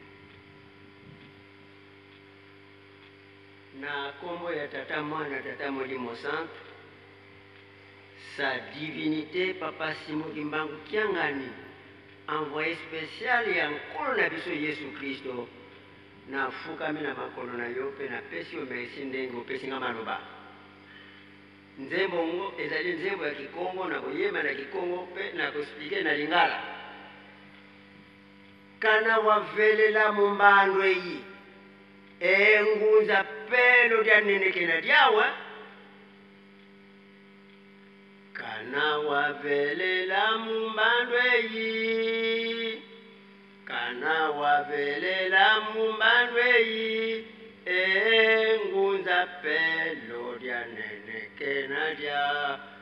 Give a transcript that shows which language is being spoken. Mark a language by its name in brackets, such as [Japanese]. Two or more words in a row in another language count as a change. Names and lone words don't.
[Lingala] Na kombo ya tata mwana tata Molimo Centre, [French] sa divinité [Lingala] Papa Simon Kimbangu Kiangani, [French] envoyé spécial [Lingala] ya nkolo na biso Yesu Kristo, na fukami na makolo na yo pe na pesi yo merci ndenge opesi nga maloba. Nzembo ngo ezali nzembo ya Kikongo na koyema na Kikongo pe na kospike na Lingala. [Kongo] Kana wavelela mumbandwe yi engunza pelo lya nenekena lyawe kana wavelela mumbandwe yi kana wavelela mumbandwe yi engunza pelo lya nenekena lya